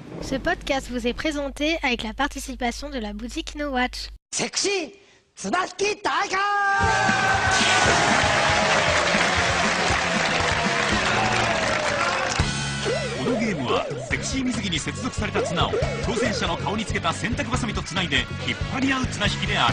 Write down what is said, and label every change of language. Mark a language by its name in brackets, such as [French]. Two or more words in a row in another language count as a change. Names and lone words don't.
[French] Ce podcast vous est présenté avec la participation de la boutique No Watch. [Japanese] セクシー綱引き大会このゲームはセクシー水着に接続された綱を挑戦者の顔につけた洗濯バサミとつないで引っ張り合う綱引きである。